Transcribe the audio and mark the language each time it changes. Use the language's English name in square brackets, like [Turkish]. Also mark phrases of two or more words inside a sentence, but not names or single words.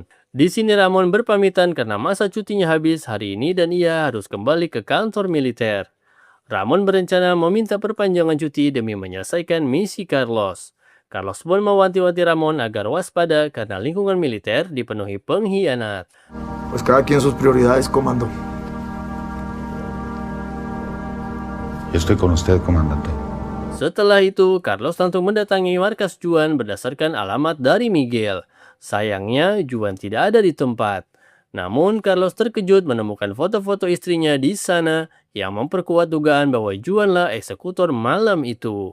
[Indonesian] Di sini Ramon berpamitan karena masa cutinya habis hari ini dan ia harus kembali ke kantor militer. Ramon berencana meminta perpanjangan cuti demi menyelesaikan misi Carlos. Carlos pun mewanti-wanti Ramon agar waspada karena lingkungan militer dipenuhi pengkhianat. [Spanish] Pues cada quien sus prioridades, comando. Yo estoy con usted, comandante. [Indonesian] Setelah itu, Carlos langsung mendatangi markas Juan berdasarkan alamat dari Miguel. Sayangnya, Juan tidak ada di tempat. Namun, Carlos terkejut menemukan foto-foto istrinya di sana yang memperkuat dugaan bahwa Juanlah eksekutor malam itu.